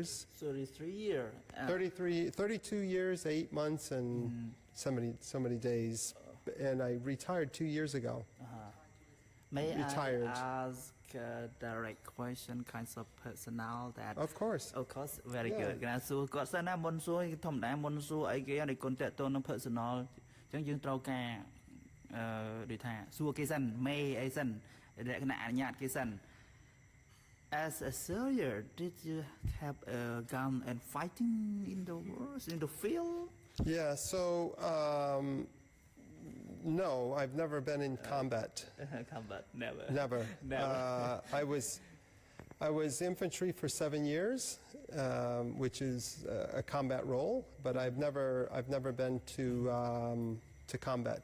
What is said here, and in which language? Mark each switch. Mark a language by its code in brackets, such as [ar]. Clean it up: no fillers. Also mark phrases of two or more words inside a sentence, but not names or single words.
[en] 33 years. 32 years, 8 months, and so many days. And I retired 2 years ago. May Retired. I ask a direct question, kinds of personnel that? Of course. Of course, very good. [km] កណាសួរគាត់សិនណាមុនសួរធម្មតាមុនសួរអីគេឲ្យគុណតេតូននឹង personal អញ្ចឹងយើងត្រូវការដូចថាសួរគេសិនមេអីសិនលក្ខណៈអនុញ្ញាតគេសិន [en] As a soldier, did you have a gun and fighting in the wars, in the field? Yeah, so no, I've never been in combat. Combat, never. Never. I was infantry for 7 years, which is a combat role, but I've never been to combat.